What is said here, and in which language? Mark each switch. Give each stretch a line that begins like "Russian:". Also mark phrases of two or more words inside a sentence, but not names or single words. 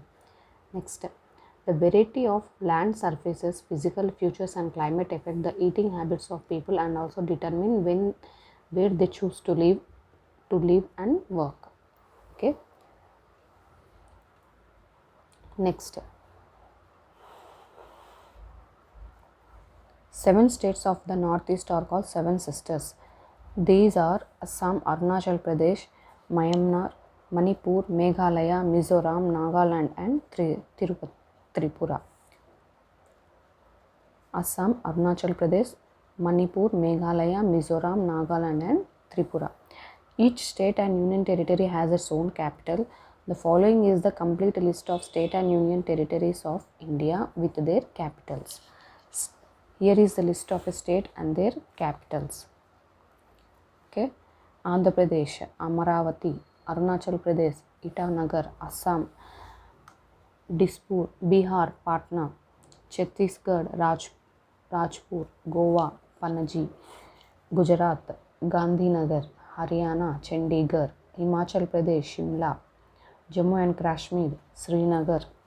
English: Next, the variety of land surfaces, physical features and climate affect the eating habits of people and also determine where they choose to live and work. Okay. Next, 7 states of the northeast are called 7 sisters. These are Assam, Arunachal Pradesh, Myanmar, Manipur, Meghalaya, Mizoram, Nagaland and Tripura. Assam, Arunachal Pradesh, Manipur, Meghalaya, Mizoram, Nagaland and Tripura. Each state and union territory has its own capital. The following is the complete list of state and union territories of India with their capitals. Here is the list of a state and their capitals. Okay. Andhra Pradesh, Amaravati, Arunachal Pradesh, Itanagar, Assam, Dispur, Bihar, Patna, Chhattisgarh, Rajpur, Goa, Panaji, Gujarat, Gandhinagar, Haryana, Chandigarh, Himachal Pradesh, Shimla, Jammu and Kashmir, Srinagar,